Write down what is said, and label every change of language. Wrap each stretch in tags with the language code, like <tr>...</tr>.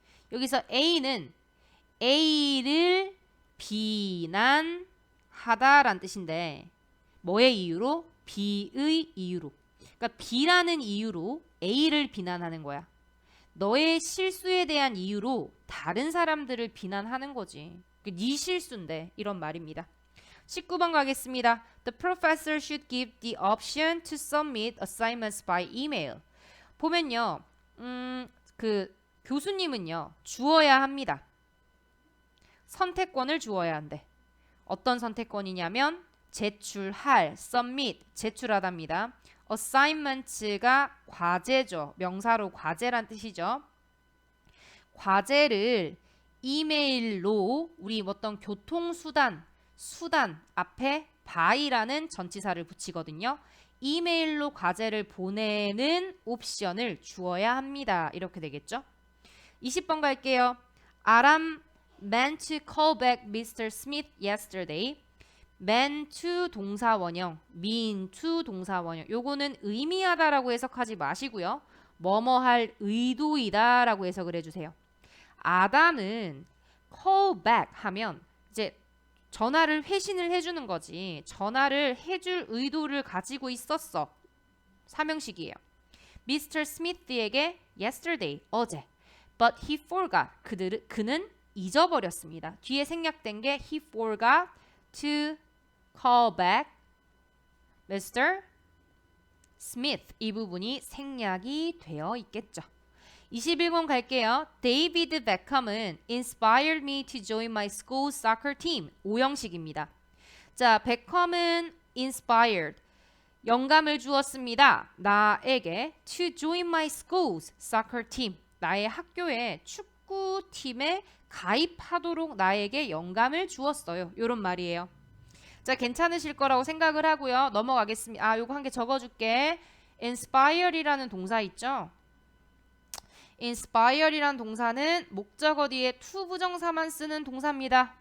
<ko>여기서 A는 A를 비난하다라는 뜻인데 뭐의 이유로? B의 이유로. 그러니까 B라는 이유로 A를 비난하는 거야. 너의 실수에 대한 이유로 다른 사람들을 비난하는 거지. 네 실수인데 이런 말입니다. 19번 가겠습니다.</ko> <en>The professor should give the option to submit assignments by email.</en> <ko>보면요. 그 교수님은요. 주어야 합니다. 선택권을 주어야 한대. 어떤 선택권이냐면 제출할, submit, 제출하답니다. assignments가 과제죠. 명사로 과제란 뜻이죠. 과제를 이메일로 우리 어떤 교통수단 앞에 by라는 전치사를 붙이거든요. 이메일로 과제를 보내는 옵션을 주어야 합니다. 이렇게 되겠죠. 20번 갈게요.</ko> <en>Aram meant to call back Mr. Smith yesterday.</en> <ko>meant to 동사 원형, mean to 동사 원형. 요거는 의미하다라고 해석하지 마시고요. 뭐뭐 할 의도이다라고 해석을 해주세요. 아담은 call back 하면 이제 전화를 회신을 해주는 거지. 전화를 해줄 의도를 가지고 있었어. 삼형식이에요. Mr. Smith에게 yesterday, 어제.</ko> <en>But he forgot.</en> <ko>그는 잊어버렸습니다. 뒤에 생략된 게</ko> <en>he forgot to call back Mr. Smith.</en> <ko>이 부분이 생략이 되어 있겠죠. 21번 갈게요.</ko> <en>데이비드 베컴은 inspired me to join my school's soccer team.</en> <ko>오형식입니다. 자, 베컴은 inspired. 영감을 주었습니다. 나에게</ko> <en>to join my school's soccer team.</en> <ko>나의 학교의 축구팀에 가입하도록 나에게 영감을 주었어요. 이런 말이에요. 자, 괜찮으실 거라고 생각을 하고요. 넘어가겠습니다. 아, 요거 한 개 적어줄게. inspire이라는 동사 있죠? inspire이라는 동사는 목적어 뒤에 to 부정사만 쓰는 동사입니다.</ko>